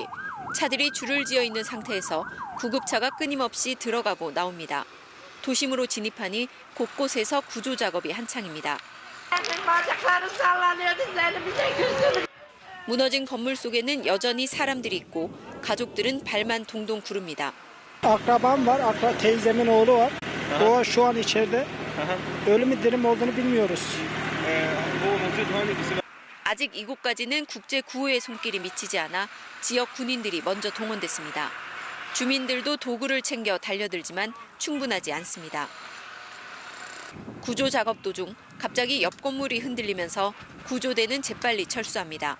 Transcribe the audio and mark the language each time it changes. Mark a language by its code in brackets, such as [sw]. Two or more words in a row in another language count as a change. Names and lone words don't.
[ko] 차들이 줄을 지어 있는 상태에서 구급차가 끊임없이 들어가고 나옵니다. 도심으로 진입하니 곳곳에서 구조 작업이 한창입니다. 무너진 건물 속에는 여전히 사람들이 있고 가족들은 발만 동동 구릅니다. [tr] Akrabam var, teyzemin oğlu var. O şu an içeride. Ölümü dirim olduğunu bilmiyoruz. [ko] 아직 이곳까지는 국제 구호의 손길이 미치지 않아 지역 군인들이 먼저 동원됐습니다. 주민들도 도구를 챙겨 달려들지만 충분하지 않습니다. 구조 작업 도중 갑자기 옆 건물이 흔들리면서 구조대는 재빨리 철수합니다.